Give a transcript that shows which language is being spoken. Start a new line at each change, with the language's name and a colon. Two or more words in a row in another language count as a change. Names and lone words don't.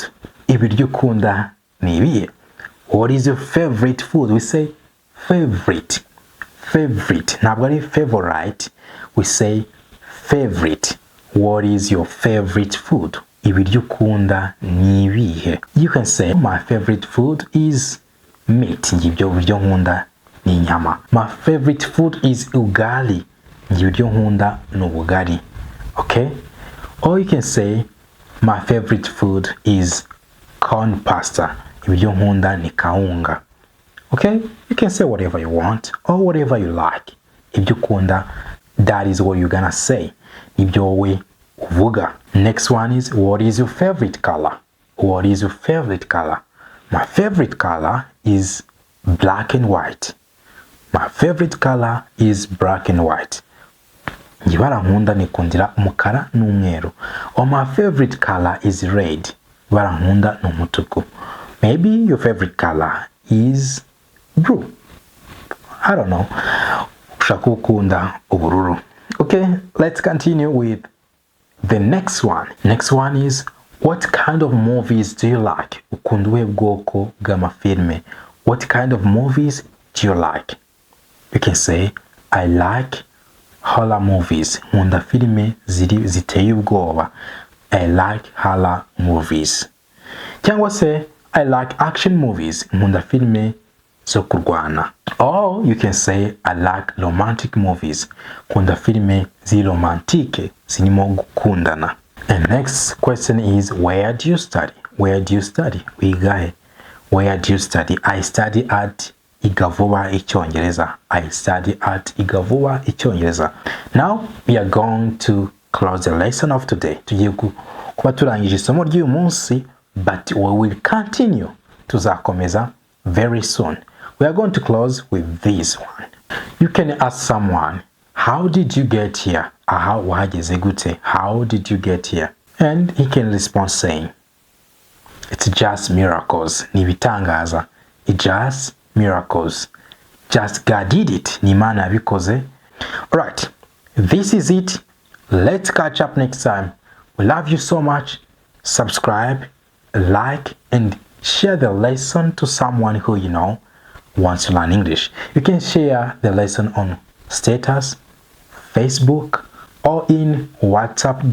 Kinyarwanda: Ibiryo ukunda ni ibihe?
English: What is your favorite food? We say favorite.
Kinyarwanda: Ntabwo ari favorite.
English: We say favorite. What is your favorite food?
Kinyarwanda: Ibiryo ukunda ni ibihe?
English: You can say, my favorite food is meat.
Kinyarwanda: Ibyo biryo nkunda ni inyama.
English: My favorite food is ugali.
Kinyarwanda: Ibiryo nkunda ni ubugari.
English: Okay? Or you can say, my favorite food is corn pasta.
Kinyarwanda: Ibiryo nkunda ni kaunga.
English: Okay? You can say whatever you want or whatever you like.
Kinyarwanda: Ibyo ukunda,
English: that is what you're gonna say.
Kinyarwanda: Ibyo wowe uvuga.
English: Next one is, what is your favorite color? What is your favorite color? My favorite color is black and white. My favorite color is black and white.
Kinyarwanda: Ibara nkunda nikundira umukara n'umweru.
English: Or my favorite color is red.
Kinyarwanda: Ibara nkunda ni umutuku.
English: Maybe your favorite color is blue. I don't know.
Kinyarwanda: Ushaka ukunda ubururu.
English: Okay, let's continue with the next one. Next one is, what kind of movies do you like?
Kinyarwanda: Ukunda ubuhe bwoko bw'amafilme?
English: What kind of movies do you like? You can say, I like horror movies.
Kinyarwanda: Nkunda filime ziteye ubwoba.
English: I like horror movies.
Kinyarwanda: Cyangwa se,
English: I like action movies.
Kinyarwanda: Nkunda filime zo kurwana.
English: Or you can say, I like romantic movies.
Kinyarwanda: Nkunda filime ziromantike zirimo gukundana.
English: And next question is, where do you study? Where do you study? Wigahe. Where do you study? I study at Vuba Icyongereza. I study at Vuba Icyongereza. Now we are going to close the lesson of today.
Kinyarwanda: Tugiye kuba turangije isomo ry'uyu munsi,
English: but we will continue.
Kinyarwanda: Tuzakomeza
English: very soon. We are going to close with this one. You can ask someone, how did you get here?
Kinyarwanda: Aha, wahageze gute?
English: How did you get here? And he can respond saying, it's just miracles.
Kinyarwanda: Ni bitangaza.
English: It's just miracles. Just God did it.
Kinyarwanda: Ni Imana yabikoze.
English: Alright, this is it. Let's catch up next time. We love you so much. Subscribe, like, and share the lesson to someone who you know wants to learn English. You can share the lesson on status, Facebook, or in WhatsApp groups.